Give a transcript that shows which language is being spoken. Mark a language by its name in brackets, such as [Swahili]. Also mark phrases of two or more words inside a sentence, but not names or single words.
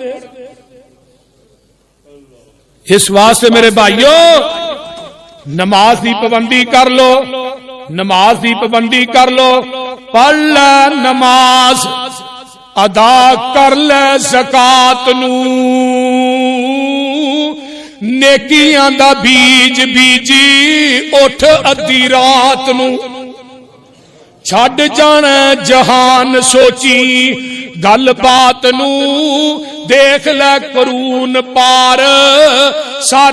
[Hindi] इस वास्ते मेरे भाइयों नमाज की पाबंदी कर लो, नमाज की पाबंदी कर लो। [Punjabi] ਪੜ੍ਹ ਲੈ ਨਮਾਜ਼, ਅਦਾ ਕਰ ਲੈ ਜ਼ਕਾਤ ਨੂੰ, ਨੇਕੀਆਂ ਦਾ ਬੀਜ ਬੀਜੀ ਉੱਠ ਅੱਧੀ ਰਾਤ ਨੂੰ। ਛੱਡ ਜਾਣਾ ਜਹਾਨ ਸੋਚੀ, ਗੱਲ ਬਾਤ ਨੂੰ ਦੇਖ ਲੈ ਕਰੂਨ ਪਾਰ।